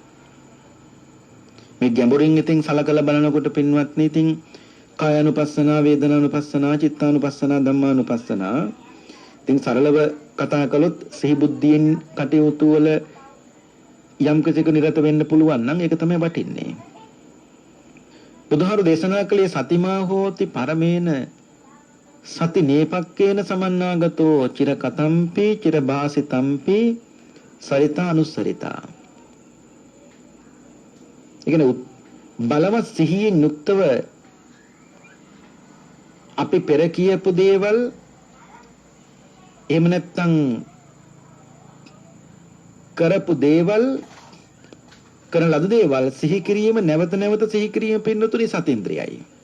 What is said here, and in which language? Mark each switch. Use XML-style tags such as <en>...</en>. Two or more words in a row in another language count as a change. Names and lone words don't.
<si>මේ ගැඹුරින් ඉතින් සලකලා බලනකොට පින්වත්නි ඉතින් කායानुපස්සනා වේදනානුපස්සනා චිත්තානුපස්සනා ධම්මානුපස්සනා ඉතින් සරලව කතා කළොත් සිහි බුද්ධියෙන් කටයුතු වල යම් කිසික නිරත වෙන්න පුළුවන් නම් ඒක තමයි වටින්නේ. බුදුහාරු දේශනා කළේ</si> <pi>සතිමා හෝති පරමේන සති නේපක්කේන සමන්නාගතෝ චිර කතම්පි චිර භාසිතම්පි සරිතා අනුසරිතා.</pi> <si>ඒ කියන්නේ බලවත් සිහියෙන් යුක්තව අපි පෙර කියපු දේවල් එහෙම නැත්නම් කරපු දේවල් කරන ලද දේවල් සිහි කිරීම නැවත නැවත සිහි කිරීම පින්නතුනි සතේන්ද්‍රයයි.</si>